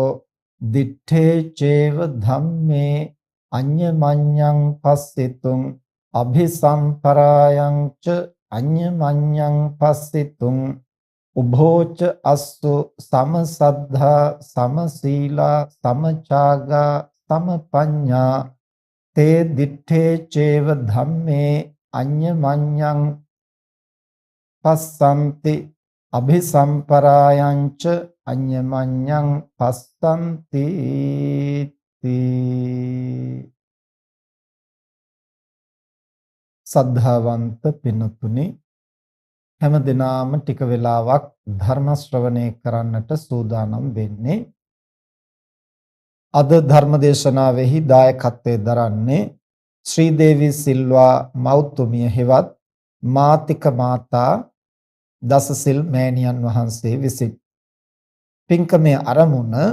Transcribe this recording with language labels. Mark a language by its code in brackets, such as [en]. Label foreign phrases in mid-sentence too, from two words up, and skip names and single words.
[pi] දිත්තේ චේව ධම්මේ අඤ්ඤමඤ්ඤං පස්සිතුං අභිසම්පරායං ච අඤ්ඤමඤ්ඤං පස්සිතුං උභෝච අස්සු සමසද්ධා සමසීලා සමචාගා සමපඤ්ඤා තේ දිත්තේ චේව ධම්මේ අඤ්ඤමඤ්ඤං පස්සන්ති අභිසම්පරායං ච අඤ්ඤමඤ්ඤං පස්සන්ති [si] සද්ධාවන්ත පින්තුනි හැම දිනාම ටික වෙලාවක් ධර්ම ශ්‍රවණය කරන්නට සූදානම් වෙන්නේ අද ධර්ම දේශනාවෙහි දායකත්වයෙන් දරන්නේ ශ්‍රී දේවී සිල්වා මෞතුමිය හෙවත් මාතික මාතා දසසිල් මෑණියන් වහන්සේ විසින් පින්කමේ ආරමුණ